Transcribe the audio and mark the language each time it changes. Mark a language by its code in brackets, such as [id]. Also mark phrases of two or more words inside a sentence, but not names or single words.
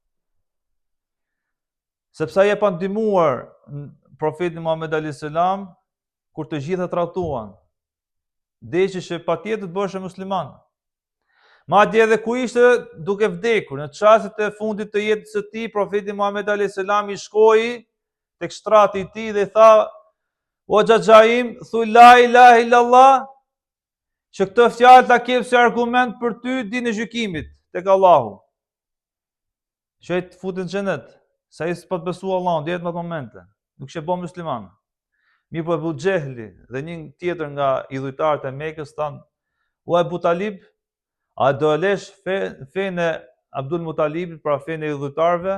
[sq] Sepse ai e pa ndihmuar profetin Muhammed [ar] عليه السلام [sq] kur të gjitha tradhtuan. Deshi që patjetër të bëhej musliman. Madje edhe ku ishte duke vdekur, në çastet e fundit të jetës së tij, profeti Muhammed [ar] عليه السلام [sq] i shkoi tek shtrati i tij dhe i tha: "O xhaxhaim, thuaj [ar] لا إله إلا الله, [sq] që këtë fjalë ta kep si argument për ty ditën e gjykimit tek Allahu. Që ai të futet në xhenet, sa ai s'po të besua Allahun deri në atë moment. Nuk ishte bë musliman." Mirë po Abu Xehli dhe një tjetër nga idhujtarët e Mekës thanë: "O Abu Talib, a do lesh fenë e Abdul Mutalibit, pra fenë e idhujtarëve?"